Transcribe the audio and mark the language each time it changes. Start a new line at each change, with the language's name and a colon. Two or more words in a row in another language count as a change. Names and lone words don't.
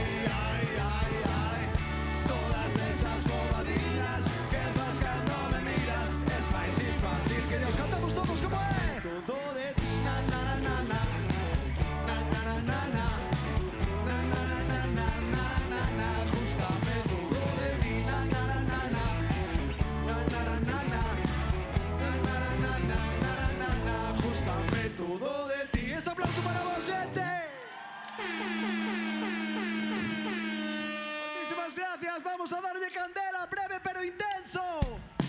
Galician: Ai, ai, ai, todas esas bobadillas que fas cando me miras, es máis infantil que Dios. Cantamos todos como é. todo de ti. Na na na na na. Na na na na na. Na na na na na na na na. Gústame todo de ti. Na na na na na. Na na na na na. Na na na na na na na na. Gústame todo de ti. Este aplauso para vos, gente.
Spanish: Muchísimas gracias. Vamos a darle candela, breve pero intenso.